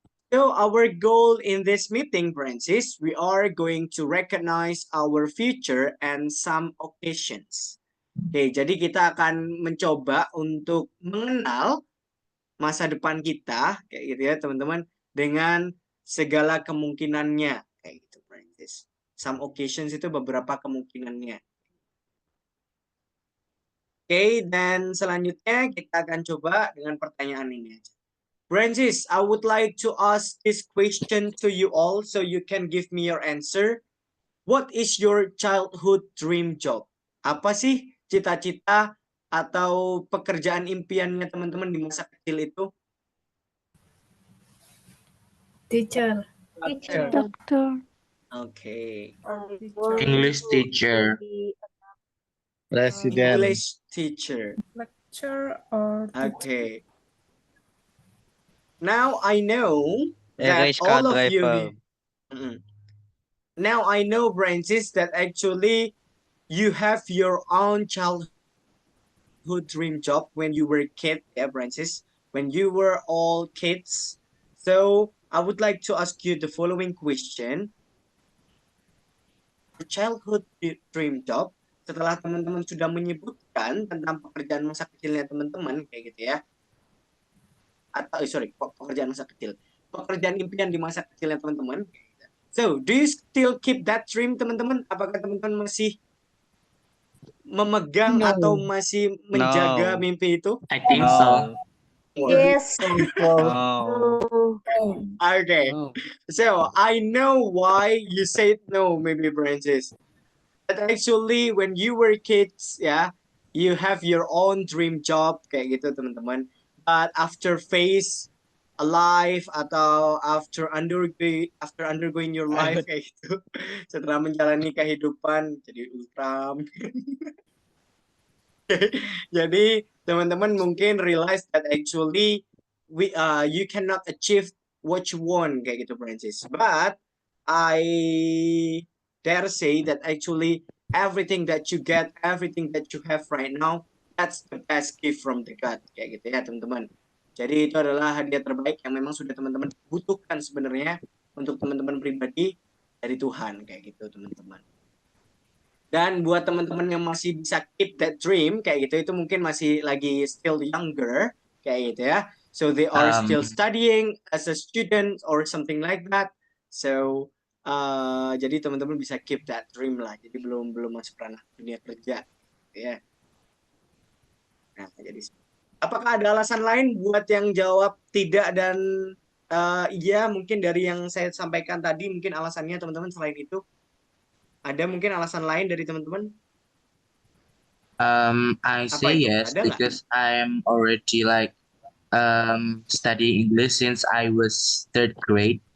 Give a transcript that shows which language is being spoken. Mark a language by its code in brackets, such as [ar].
[en] So our goal in this meeting, Francis, we are going to recognize our future and some occasions. [id] Oke, jadi kita akan mencoba untuk mengenal masa depan kita kayak gitu ya, teman-teman, dengan segala kemungkinannya kayak gitu, Francis. [en] Some occasions [id] itu beberapa kemungkinannya. Oke, dan selanjutnya kita akan coba dengan pertanyaan ini aja. [en] Francis, I would like to ask this question to you all so you can give me your answer. What is your childhood dream job? [id] Apa sih cita-cita atau pekerjaan impiannya teman-teman di masa kecil itu? [en] Teacher. [id] Dokter. Oke. [en] English teacher. [id] Presiden. [en] English teacher. Lecture or Okay. Now I know that Race car all of you. driver. Now I know, Francis, that actually you have your own childhood dream job when you were a kid, yeah, Francis, when you were all kids. So I would like to ask you the following question. Childhood dream job, [id] setelah teman-teman sudah menyebutkan tentang pekerjaan masa kecilnya teman-teman kayak gitu ya, atau pekerjaan masa kecil, pekerjaan impian di masa kecilnya teman-teman. [en] So do you still keep that dream, [id] teman-teman? Apakah teman-teman masih memegang atau masih menjaga mimpi itu? [en] I think so. yes. Oh. Okay. Oh. So I know why you said no, maybe, Francis. But actually, when you were kids, yeah, you have your own dream job [id] kayak gitu, teman-teman. [en] But after face a life [id] atau [en] after undergoing your life [id] kayak gitu, setelah menjalani kehidupan jadi ultram. Jadi teman-teman mungkin [en] realize that actually you cannot achieve what you want [id] kayak gitu, [en] Francis. But I dare say that actually everything that you get, everything that you have right now, that's the best gift from the God [id] kayak gitu ya, teman-teman. Jadi itu adalah hadiah terbaik yang memang sudah teman-teman butuhkan sebenarnya untuk teman-teman pribadi dari Tuhan kayak gitu, teman-teman. Dan buat teman-teman yang masih bisa [en] keep that dream [id] kayak gitu, itu mungkin masih lagi [en] still younger [id] kayak gitu ya. [en] So they are still studying as a student or something like that. So [id] Jadi teman-teman bisa [en] keep that dream [id] lah. Jadi belum masuk ranah dunia kerja, ya. Nah, jadi apakah ada alasan lain buat yang jawab tidak dan iya, mungkin dari yang saya sampaikan tadi, mungkin alasannya teman-teman selain itu ada mungkin alasan lain dari teman-teman? [en] I say [id] itu? [en] yes [id] Ada nggak? [en] because I'm already like studying English since I was third grade.